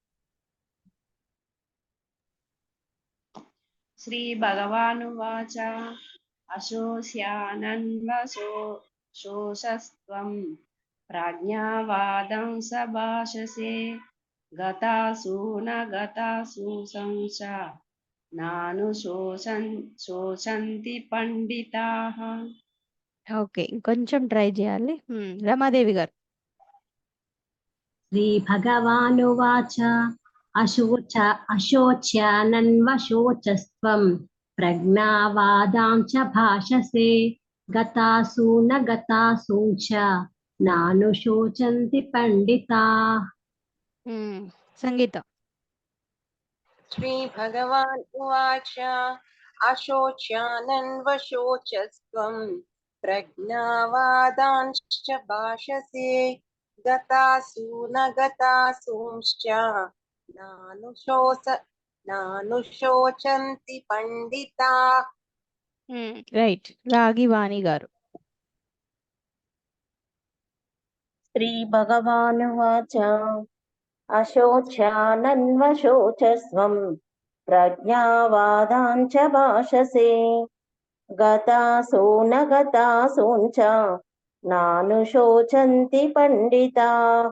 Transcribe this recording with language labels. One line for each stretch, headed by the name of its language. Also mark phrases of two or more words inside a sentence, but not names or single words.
Sanskrit: శ్రీ భగవానువాచ అశోష్యానన్వశోషస్త్వం ప్రాజ్ఞావాదం సభాషసే గతాసు న గతాసూసంస శోచంతి పండితాః.
Telugu: ఓకే, ఇంకొంచెం ట్రై చేయాలి. రమాదేవి గారు.
Sanskrit: श्रीभगवानुवाच अशोच्यानन्वशोचस्त्वं प्रज्ञावादां च भाषसे गतासु न गतासु च नानुशोचन्ति पंडिताः.
Telugu: సంగీత.
Sanskrit: श्रीभगवान् उवाच अशोच्यानन्वशोचस्त्वं प्रज्ञावादांश्च भाषसे गतासु न गतासूंश्च नानुशोचन्ति पंडिताः.
Telugu: రైట్. రాగి వాణి గారు.
Sanskrit: శ్రీ భగవానువాచ అశోచ్యానన్వశోచస్వం ప్రజ్ఞావాదాంచ భాషసే గతాసో న గతాసూంచ నానుశోచంతి పండితాః.